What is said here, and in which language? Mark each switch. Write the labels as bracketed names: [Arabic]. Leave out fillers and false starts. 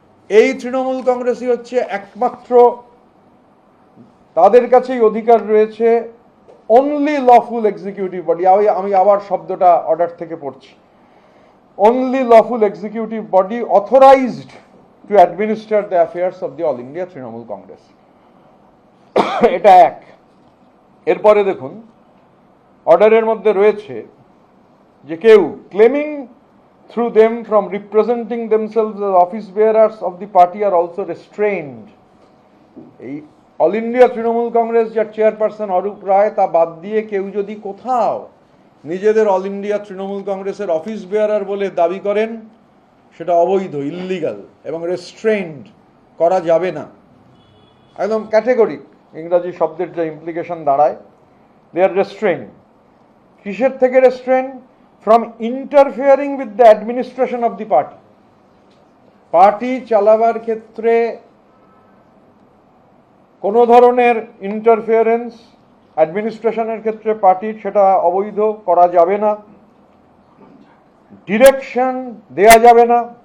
[Bangla] এই তৃণমূল কংগ্রেসই হচ্ছে একমাত্র, তাদের কাছেই অধিকার রয়েছে [English] Only lawful executive body. [Bangla] আমি আবার শব্দটা অর্ডার থেকে পড়ছি, [English] Only lawful executive body authorised to administer the affairs of the all India Trinamool Congress. [Bangla] এটা এক। এরপরে দেখুন অর্ডারের মধ্যে রয়েছে যে কেউ [English] Claiming through them from representing themselves as office bearers of the party are also restrained. [Bangla] এই অল ইন্ডিয়া তৃণমূল কংগ্রেস যার চেয়ারপারসন অরূপ রায়, তা বাদ দিয়ে কেউ যদি কোথাও নিজেদের অল ইন্ডিয়া তৃণমূল কংগ্রেসের অফিস বেয়ারার বলে দাবি করেন সেটা অবৈধ, ইল্লিগাল, এবং রেস্ট্রেইনড করা যাবে না। একদম ক্যাটেগরিক ইংরাজি শব্দের যে ইমপ্লিকেশন দাঁড়ায়, [English] They are restrained. [Bangla] কিসের থেকে restrain? [English] from interfering with the administration of the party. [Bangla] Party চালাবার ক্ষেত্রে কোনো ধরনের ইন্টারফিয়ারেন্স অ্যাডমিনিস্ট্রেশনের ক্ষেত্রে পার্টির, সেটা অবৈধ, করা যাবে না। ডিরেকশন দেয়া যাবে না।